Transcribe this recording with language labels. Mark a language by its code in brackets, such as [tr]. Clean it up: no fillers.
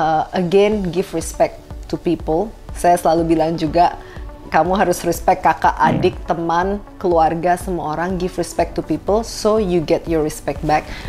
[en] Again, give respect to people. [id] Saya selalu bilang juga, kamu harus respect kakak, adik, teman, keluarga, semua orang. [en] Give respect to people, so you get your respect back.